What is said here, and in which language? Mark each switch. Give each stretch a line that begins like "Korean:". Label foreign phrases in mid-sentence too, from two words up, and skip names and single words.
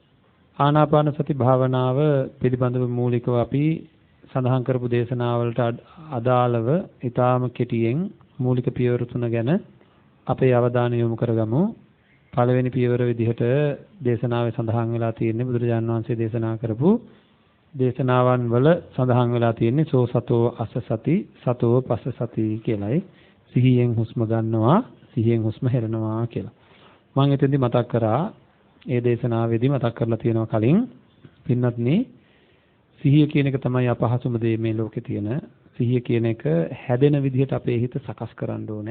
Sinhala: ආනාපාන සති භාවනාව පිළිබඳව මූලිකව අපි සඳහන් කරපු දේශනාවලට අදාළව ඊටාම කෙටියෙන් මූලික පියවර 3 ගැන අපේ අවධානය යොමු කරගමු. පළවෙනි පියවර විදිහට දේශනාවේ සඳහන් වෙලා තියෙන්නේ බුදුරජාණන් වහන්සේ දේශනා කරපු දේශනාවන් වල සඳහන් වෙලා තියෙන්නේ
Pali: සෝ සතෝ අස සති සතෝ පස්ස සති
Sinhala: කියලායි. සිහියෙන් හුස්ම ගන්නවා, සිහියෙන් හුස්ම හෙළනවා කියලා. මම එතෙන්දි මතක් කරා, ඒ දේශනාවේදී මතක් කරලා තියෙනවා කලින් පින්වත්නි, සිහිය කියන එක තමයි අපහසුම දේ මේ ලෝකේ තියෙන. සිහිය කියන එක හැදෙන විදිහට අපේ හිත සකස් කරන්න ඕනේ.